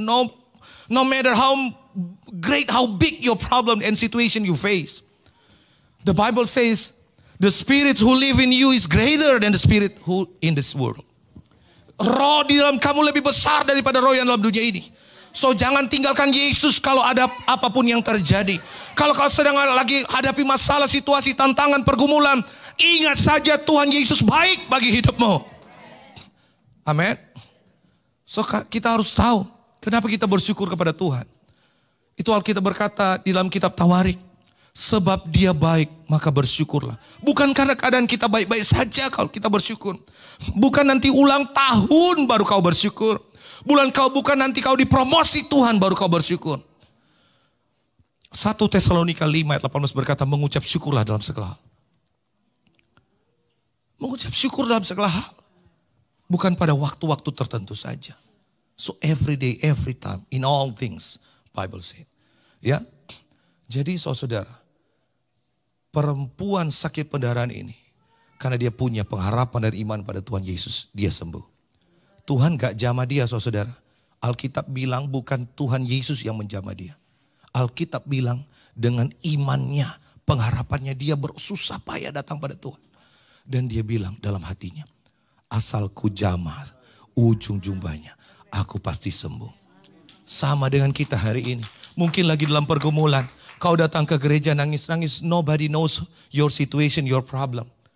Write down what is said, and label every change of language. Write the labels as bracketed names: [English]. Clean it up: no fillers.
[English] No matter how great, how big your problem and situation you face. The Bible says, the spirit who live in you is greater than the spirit who in this world. [Indonesian] Roh di dalam kamu lebih besar daripada roh yang dalam dunia ini. So jangan tinggalkan Yesus kalau ada apapun yang terjadi. Kalau kau sedang lagi hadapi masalah, situasi, tantangan, pergumulan, ingat saja Tuhan Yesus baik bagi hidupmu. Amin. So kita harus tahu kenapa kita bersyukur kepada Tuhan. Itu Alkitab berkata di dalam kitab Tawarik, sebab dia baik maka bersyukurlah. Bukan karena keadaan kita baik-baik saja kalau kita bersyukur. Bukan nanti ulang tahun baru kau bersyukur. Bukan nanti kau dipromosi Tuhan baru kau bersyukur. 1 Tesalonika 5 ayat 18 berkata, mengucap syukurlah dalam segala hal. Mengucap syukur dalam segala hal. Bukan pada waktu-waktu tertentu saja. [English] So every day, every time, in all things, Bible said. [Indonesian] Ya, jadi saudara, perempuan sakit pendarahan ini, karena dia punya pengharapan dan iman pada Tuhan Yesus, dia sembuh. Tuhan gak jamah dia saudara. Alkitab bilang bukan Tuhan Yesus yang menjamah dia. Alkitab bilang dengan imannya, pengharapannya dia bersusah payah datang pada Tuhan. Dan dia bilang dalam hatinya, asal ku jamah ujung jubahnya, aku pasti sembuh. Sama dengan kita hari ini. Mungkin lagi dalam pergumulan. Kau datang ke gereja nangis-nangis. [English] Nobody knows your situation, your problem.